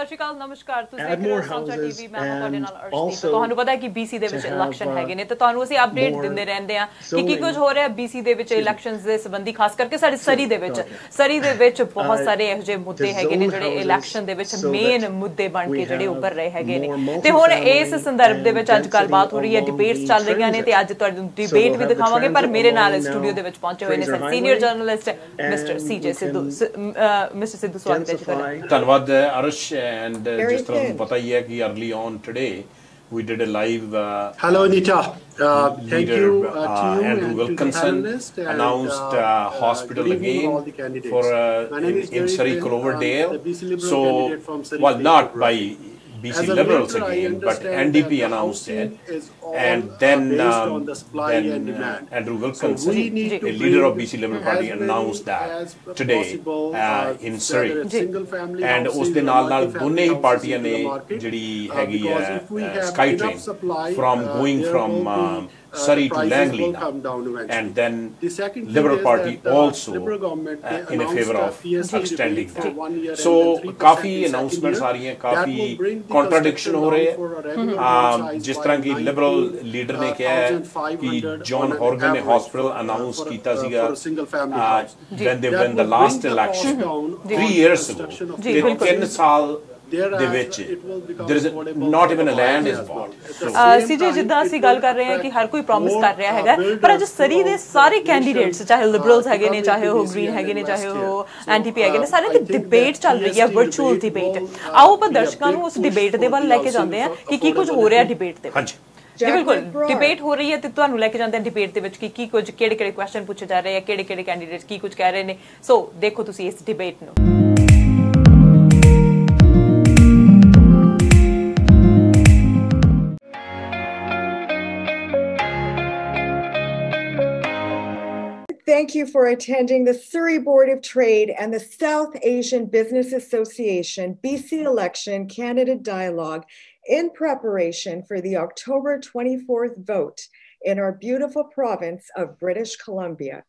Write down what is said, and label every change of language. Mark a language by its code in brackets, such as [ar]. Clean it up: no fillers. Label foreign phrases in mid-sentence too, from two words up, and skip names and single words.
[pa] ਅਕਾਲ ਨਮਸਕਾਰ ਤੁਸੀਂ ਦੇਖ ਰਹੇ ਹੋ ਸੰਝਾ ਟੀਵੀ ਮੈਂ ਤੁਹਾਡੇ ਨਾਲ ਅਰਸ਼ਦੀਪ ਤੁਹਾਨੂੰ ਪਤਾ ਹੈ ਕਿ BC ਦੇ ਵਿੱਚ ਇਲੈਕਸ਼ਨ ਹੈਗੇ ਨੇ ਤੇ ਤੁਹਾਨੂੰ ਅਸੀਂ ਅਪਡੇਟ ਦਿੰਦੇ ਰਹਿੰਦੇ ਆ ਕਿ ਕੀ ਕੁਝ ਹੋ ਰਿਹਾ BC ਦੇ ਵਿੱਚ ਇਲੈਕਸ਼ਨਸ ਦੇ ਸੰਬੰਧੀ ਖਾਸ ਕਰਕੇ ਸਾਡੀ ਸਰੀ ਦੇ ਵਿੱਚ ਬਹੁਤ ਸਾਰੇ ਇਹੋ ਜਿਹੇ ਮੁੱਦੇ ਹੈਗੇ ਨੇ ਜਿਹੜੇ ਇਲੈਕਸ਼ਨ ਦੇ ਵਿੱਚ ਮੇਨ ਮੁੱਦੇ ਬਣ ਕੇ ਜਿਹੜੇ ਉੱਭਰ ਰਹੇ ਹੈਗੇ ਨੇ ਤੇ ਹੁਣ ਇਸ ਸੰਦਰਭ ਦੇ ਵਿੱਚ ਅੱਜ ਗੱਲਬਾਤ ਹੋ ਰਹੀ ਹੈ ਡਿਬੇਟਸ ਚੱਲ ਰਹੀਆਂ ਨੇ ਤੇ ਅੱਜ ਤੁਹਾਨੂੰ ਡਿਬੇਟ ਵੀ ਦਿਖਾਵਾਂਗੇ ਪਰ ਮੇਰੇ ਨਾਲ ਸਟੂਡੀਓ ਦੇ ਵਿੱਚ ਪਹੁੰਚੇ ਹੋਏ ਨੇ [en] senior journalist mister [pa] CJ ਸਿੱਧੂ ਮਿਸਟਰ ਸਿੱਧੂ ਸਵਾਗਤ ਹੈ ਜੀ ਤੁਹਾਡਾ [en] ਧੰਨਵਾਦ ਅਰਸ਼ and just [pa] ਤੁਹਾਨੂੰ ਪਤਾ ਹੀ ਹੈ ਕਿ [en] early on today we did a live hello Anita thank you to you Andrew Wilkinson announced hospital again for in Surrey Cloverdale so well not by BC Liberals again, but NDP announced it, and then Andrew Wilkinson, a leader of BC Liberal Party, announced that today in Surrey. [pa] And ਉਸ ਦੇ ਨਾਲ ਦੋਨੇ ਹੀ ਪਾਰਟੀਆਂ ਨੇ ਜਿਹੜੀ ਹੈਗੀ ਹੈ SkyTrain [en] from going from Surrey to Langley now. And then Liberal Party also in a favor of extending that. [hi] So काफी announcements आ रही हैं, काफी contradiction हो रहे हैं. जिस तरह की Liberal leader ने कहा है कि John Horgan ने hospital announce किया सीगा [en] when they won the last election 3 years ago. 3 साल [pa] ਦੇ ਵਿੱਚ [en] there is not even a land is bought. [pa] CJ ਜਿੱਦਾਂ ਅਸੀਂ ਗੱਲ ਕਰ ਰਹੇ ਹਾਂ ਕਿ ਹਰ ਕੋਈ ਪ੍ਰੋਮਿਸ ਕਰ ਰਿਹਾ ਹੈਗਾ ਪਰ ਅੱਜ ਸਰੀ ਦੇ ਸਾਰੇ ਕੈਂਡੀਡੇਟਸ ਚਾਹੇ ਲਿਬਰਲਸ ਹੈਗੇ ਨੇ ਚਾਹੇ ਉਹ ਗ੍ਰੀਨ ਹੈਗੇ ਨੇ ਚਾਹੇ ਉਹ NDP ਹੈਗੇ ਨੇ ਸਾਰੇ ਦੀ ਡਿਬੇਟ ਚੱਲ ਰਹੀ ਹੈ [en] virtual debate [pa] ਆਓ ਆਪਾਂ ਦਰਸ਼ਕਾਂ ਨੂੰ ਉਸ ਡਿਬੇਟ ਦੇ ਵੱਲ ਲੈ ਕੇ ਜਾਂਦੇ ਹਾਂ ਕਿ ਕੀ ਕੁਝ ਹੋ ਰਿਹਾ ਡਿਬੇਟ ਦੇ ਵਿੱਚ ਜੀ ਬਿਲਕੁਲ ਡਿਬੇਟ ਹੋ ਰਹੀ ਹੈ ਤੇ ਤੁਹਾਨੂੰ ਲੈ ਕੇ ਜਾਂਦੇ ਹਾਂ ਡਿਬੇਟ ਦੇ ਵਿੱਚ ਕਿ ਕੀ ਕੁਝ ਕਿਹੜੇ ਕੁਐਸਚਨ ਪੁੱਛੇ ਜਾ ਰਹੇ ਆ ਕਿਹੜੇ ਕੈਂਡੀਡੇਟਸ ਕੀ ਕੁਝ ਕਹਿ ਰਹੇ ਨੇ ਸੋ ਦੇਖੋ ਤੁਸੀਂ ਇਸ ਡਿਬੇਟ ਨੂੰ [en] Thank you for attending the Surrey Board of Trade and the South Asian Business Association BC Election Candidate Dialogue in preparation for the October 24th vote in our beautiful province of British Columbia.